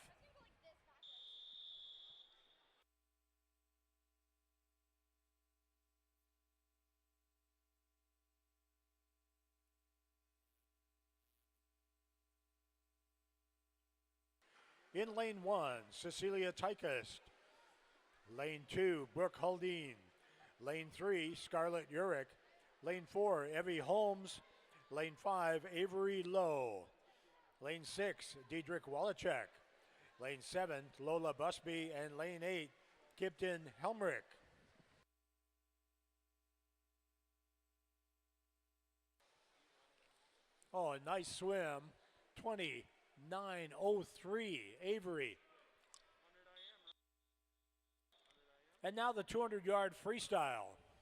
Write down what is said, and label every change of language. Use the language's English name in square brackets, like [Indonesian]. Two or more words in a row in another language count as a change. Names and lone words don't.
[English] In lane 1, Cecilia Tykist. Lane 2, Brooke Haldine. Lane 3, Scarlett Urich. Lane 4, Evie Holmes. Lane 5, Avery Lowe. Lane 6, Diedrich Wallachek. Lane 7, Lola Busby. And lane 8, Kipton Helmrich. Oh, a nice swim. 29.03, Avery. And now the 200-yard freestyle.